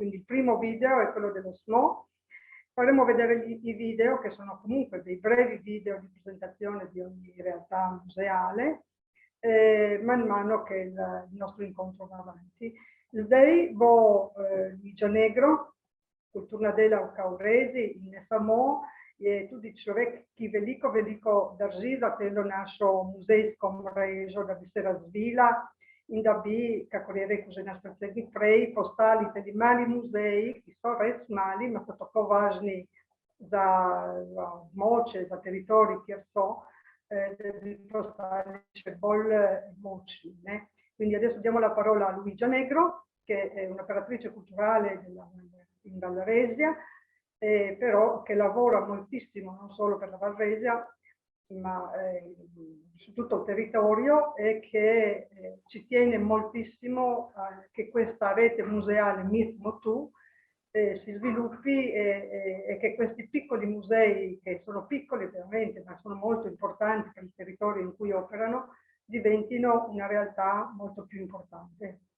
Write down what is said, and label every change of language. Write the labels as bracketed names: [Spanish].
[Italian] Quindi il primo video è quello dello SMO, faremo vedere i video, che sono comunque dei brevi video di presentazione di ogni realtà museale, man mano che il nostro incontro va avanti. [Slovenian] Zdaj bo Luigia Negro, kulturna dela v Kaurezi in ne samo, je tudi človek, ki veliko drži za telo našo muzejsko mrežo, da bi se razvila in da bi, kako je rekel že naš predsednik prej, postali tudi mali muzeji, ki so res mali, ma so tako važni za območje, za teritorij, kjer so, da bi postali še bolj močni. [Italian] Quindi adesso diamo la parola a Luigia Negro, che è un'operatrice culturale in Valresia, però che lavora moltissimo non solo per la Valresia, ma su tutto il territorio, e che ci tiene moltissimo che questa rete museale Mismo Tu si sviluppi e che questi piccoli musei, che sono piccoli veramente, ma sono molto importanti per il territorio in cui operano, diventino una realtà molto più importante.